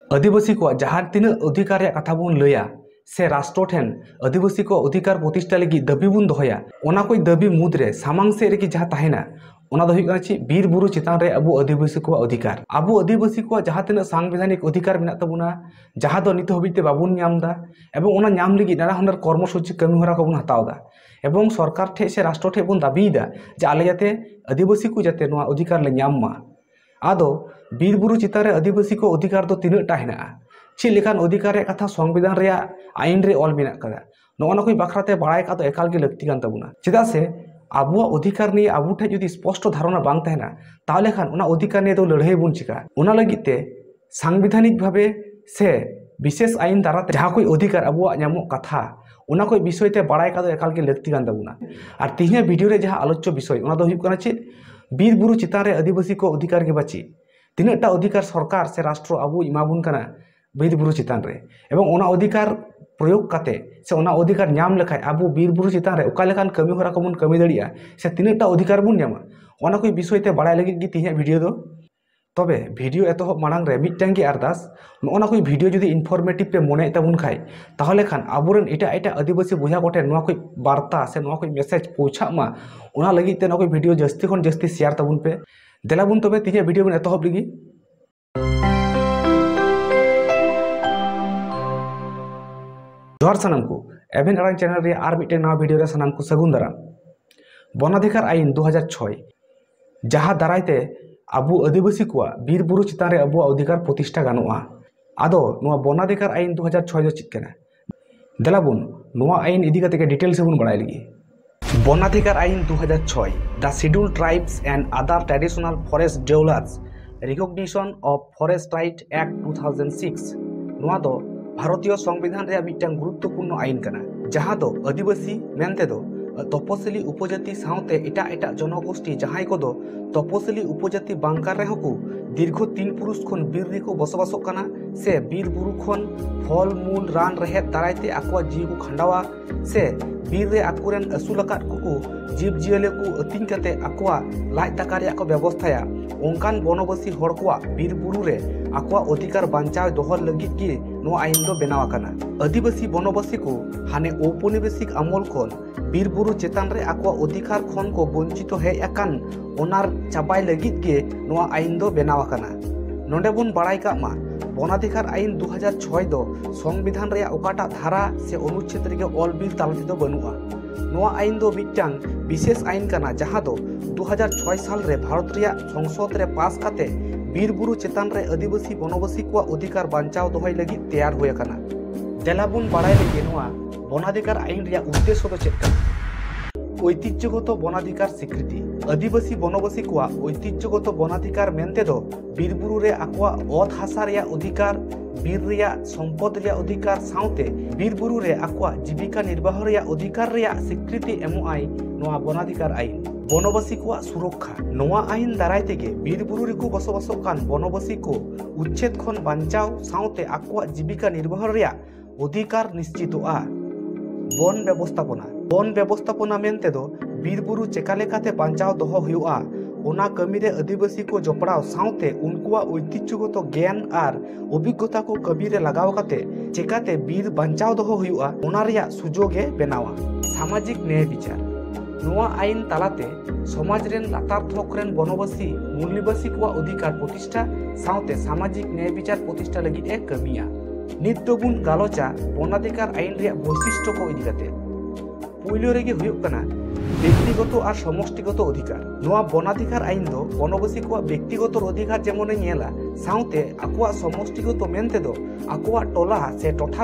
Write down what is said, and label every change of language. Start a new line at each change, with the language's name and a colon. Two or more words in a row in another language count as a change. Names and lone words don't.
Santali: आदिवासी को जहाँ तीन अधिकार कथा बन लैया से राष्ट्र ठेन आदिवासी को अधिकार प्रतिष्ठा लगी दाबी बन दहया ओना कोई दाबी मुद्रे सामांग से रेगी जहाँ तहना ओना दो हुई ची बीर बुरु चितान रे अबु आदिवासी को अधिकार अबु आदिवासी को जहाँ तीन सांविधानिक अधिकार मेना तबुना जहाँ दो नित हबिते बाबुन ᱧᱟᱢदा एवं ओना ᱧᱟᱢ लगी नाना हुनर कर्मसूची कमी हरा को बन हतावदा एवं सरकार ठे से राष्ट्र ठे बन दाबीदा जे आले जाते आदिवासी को जाते नोआ अधिकार ले ᱧᱟᱢ मा आदो बीर बुरु चितान रे आदिवासी को अधिकार दो तीनटा हेना चे लेखान अधिकार कथा संविधान रे आईन रे ऑल मेना कदा नोना कोई बाखराते बाड़ाय का तो एकाल गे लगती कान तबुना चेदा से आबुआ अधिकार निये आबु ठे जुदी स्पष्ट धारणा बांग तहना ताहले खान ओना अधिकार निये दो लड़ाई बुन चिका ओना लगिते सांविधानिक भावे से विशेष आईन द्वारा जहाँ कोई अधिकार आबुआ ᱧᱟᱢᱚᱜ कथा ओना कोई विषय ते बाड़ाय का तो एकाल गे लगती कान तबुना और तिहिया वीडियो रे जहाँ आलोच्य विषय ओना दो हुयुग काना चे बीर बुरु चितान रे आदिवासी को अधिकार के बाची तीनटा अधिकार सरकार से राष्ट्र आबु इमाबुन काना बीर बुरु चितान रे एवं ओना अधिकार प्रयोग काते से ओना अधिकार ᱧᱟᱢ लेखाय आबु बीर बुरु चितान रे ओका लेखान कमी होरा को बन कमी दड़िया से तीनटा अधिकार बुन ᱧᱟᱢᱟ ओना कोई विषय ते बाड़ाय लगित गी तिहिया वीडियो दो तबे वीडियो एतहब मांग रे मिटटांग गी अरदास नोना कोई वीडियो जुदी इनफॉर्मेटिव पे मने तबुन खाय ताहले खान आबुरेन एटा एटा आदिवासी बुझा कोठे नोआ कोई वार्ता से नोआ कोई मेसेज पहुंचा मा ओना लगित ते नोआ कोई वीडियो जस्ती खन जस्ती शेयर तबुन पे देलाबुन तबे तिहिया वीडियो बन एतहब लगी जोहार सानाम को एवेन अड़ांग चैनल रे आर मिटे नवा वीडियो रे सानाम को सगुन दाराम वनाधिकार आईन 2006 जहाँ दारायते आबु आदिवासी को बीर बुरु चितान रे आबु अधिकार प्रतिष्ठा गानोआ आदो नोआ वनाधिकार आईन 2006 दो चित कना देलाबुन नोआ आईन इदी कते के डिटेल से बुन बड़ाय लगी वनाधिकार आईन 2006
English: the Scheduled Tribes and Other Traditional Forest Developers Recognition of Forest Right Act
Santali: 2006 नोआ दो भारतीय संविधान रे मिटन गुरुत्वपूर्ण आईन कना जहाँ दो आदिवासी मेनते दो तपसिली उपजाति साउते एटा एटा जनगोष्ठी जहां को दो तपसिली उपजाति बांकार रेहो को दीर्घ 3 पुरुष खन बीर रे को बसवासो कना से बीर बुरु खन फल मूल रान रहे दारायते आकुआ जीव को खंडावा से बीर रे आकुरेन असुलकात को जीव जियले को अतिन कते आकुआ लाज दाका रे को व्यवस्थाया ओंकान बनवासी हड़ को बीर बुरु रे आकुआ अधिकार बांचाव दोहर लगित की नो आईन दो बेनाव काना आदिवासी बनवासी को हाने औपनिवेशिक अमल खन बीर बुरु चेतान रे आकुआ अधिकार खन को वंचित हेज अकान ओनार चाबाय लगित के नोआ आईन दो बेनाव काना नोंडे बुन बाड़ाय का मा वनाधिकार आईन 2006 दो संविधान रे ओकाटा धारा से अनुच्छेद रे ऑल बीर तालते दो बनुआ नोआ आईन दो मिटटांग विशेष आईन काना जहाँ दो 2006 साल रे भारत रिया संसद रे पास काते बीर बुरु चेतान रे आदिवासी बनवासी को अधिकार बांचाव दोहय लगी तैयार होय काना देलाबुन बाड़ाय लगी नोआ वनाधिकार आईन रिया उद्देश्य दो चेक ऐतिह्यगत वनाधिकार स्वीकृति आदिवासी बनवासी को ऐतिह्यगत वनाधिकार मेनते दो बीर बुरु रे आकुआ ओत हासा रिया अधिकार बीर रिया संपद रिया अधिकार साउते बीर बुरु रे आकुआ जीविका निर्वाह रिया अधिकार रिया स्वीकृति एमो आई नोआ वनाधिकार आईन बनवासी को सुरक्षा नोआ आईन दाराय तेगे बीर बुरु रे को बसवासो कान बनवासी को उच्छेद खन बांचाव साउते आकुआ जीविका निर्वाह रिया अधिकार निश्चितोआ वन व्यवस्थापना मेनते दो बीर बुरु चेका लेकाते बांचाव दोहो हुआ ओना कमी रे आदिवासी को जपड़ाव साउते उनकुआ ऐतिह्यगत ज्ञान और अभिज्ञता को कमी रे लगाव काते चेकाते बीर बांचाव दोहो हुआ ओना रिया सुजोगे बेनावा सामाजिक न्याय विचार नोआ आईन तालाते समाज रेन लातार थोक रेन बनवासी मूलनिवासी को अधिकार प्रतिष्ठा साउते सामाजिक न्याय विचार प्रतिष्ठा लगी ए कमिया नित दोबुन गालोचा वनाधिकार आईन रे वैशिष्ट्य को इदी काते पुइलो रेगे हुयुग कना व्यक्तिगत और समष्टिगत अधिकार नोआ वनाधिकार आईन दो बनवासी को व्यक्तिगत अधिकार जेमन नेला साउते आकुआ समष्टिगत मेनते दो आकुआ टोला से टोठा